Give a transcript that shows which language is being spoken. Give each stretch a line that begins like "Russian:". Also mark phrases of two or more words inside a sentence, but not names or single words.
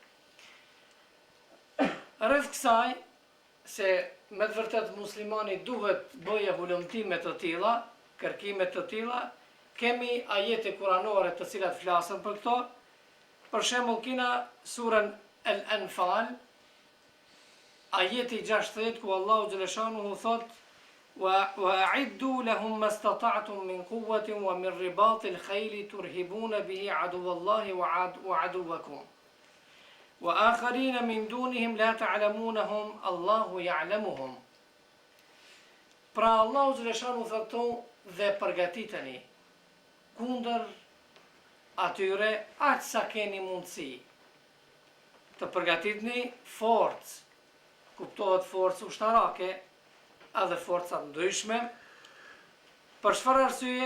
Albanian: Rreth kësaj, se me të vërtet muslimani duhet bëje hulumtime të tilla, kërkime të tilla, kemi ajete kuranore të cilat flasën për këto. Për shembull, kina surën Al-Anfal, ajeti 60, ku
Arabic: الله جل شأنه
Albanian: thot:
Arabic: وَأَعِدُّوا لَهُمْ مَا اسْتَطَعْتُمْ مِنْ قُوَّةٍ وَمِنْ رِبَاطِ الْخَيْلِ تُرْهِبُونَ بِهِ عَدُوَّ اللَّهِ وَعَدُوَّكُمْ وَآخَرِينَ مِنْ دُونِهِمْ لَا تَعْلَمُونَهُمْ اللَّهُ يَعْلَمُهُمْ.
Albanian: Pra
Arabic: الله جل شأنه
Albanian: thotë dhe përgatiteni kundër atyre aq sa keni mundësi. Të përgatitni forcë, kuptohet forcë ushtarake, edhe forcat ndryshme, për çfarë arsye?